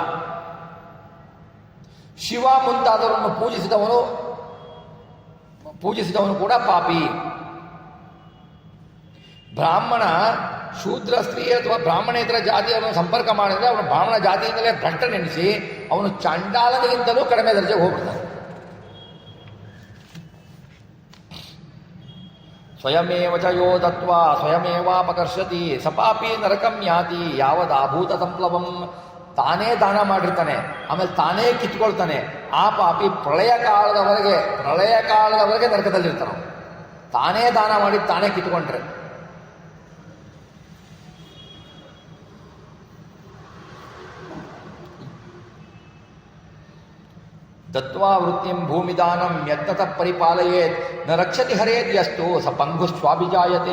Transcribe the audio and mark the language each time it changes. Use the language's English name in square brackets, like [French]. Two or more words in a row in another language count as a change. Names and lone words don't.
[Kannada] ಶಿವ ಮುಂತಾದವರನ್ನು ಪೂಜಿಸಿದವನು ಕೂಡ ಪಾಪಿ. ಬ್ರಾಹ್ಮಣ ಶೂದ್ರ ಸ್ತ್ರೀ ಅಥವಾ ಬ್ರಾಹ್ಮಣೇತರ ಜಾತಿಯವರನ್ನು ಸಂಪರ್ಕ ಮಾಡಿದರೆ ಅವನು ಬ್ರಾಹ್ಮಣ ಜಾತಿಯಿಂದಲೇ ಭ್ರಷ್ಟ ನೆನೆಸಿ ಅವನು ಚಂಡಾಲನಿಗಿಂತಲೂ ಕಡಿಮೆ ದರ್ಜೆಗೆ ಹೋಗ್ಬಿಡ್ತಾನೆ. [Sanskrit] ಸ್ವಯಮೇವ ಚ ಯೋ ದತ್ವಾ ಸ್ವಯಮೇವಾಪಕರ್ಷತಿ ಸಪಾಪಿ ನರಕಂ ಯಾತಿ ಯಾವದಾಭೂತ ಸಂಪ್ಲವಂ. [Kannada] ತಾನೇ ದಾನ ಮಾಡಿರ್ತಾನೆ, ಆಮೇಲೆ ತಾನೇ ಕಿತ್ಕೊಳ್ತಾನೆ. ಆ ಪಾಪಿ ಪ್ರಳಯ ಕಾಲದವರೆಗೆ ನರಕದಲ್ಲಿರ್ತಾನೆ. ತಾನೇ ದಾನ ಮಾಡಿ ತಾನೇ ಕಿತ್ಕೊಂಡ್ರೆ. [Sanskrit] ದತ್ವಾ ವೃತ್ತಿಂ ಭೂಮಿದಾನಂ ಯತ್ನತ ಪರಿಪಾಲಯೇತ್ ನ ರಕ್ಷತಿ ಹರೇದ್ ಯಸ್ತು ಸ ಪಂಗುಸ್ವಾಭಿಜಾಯತೆ.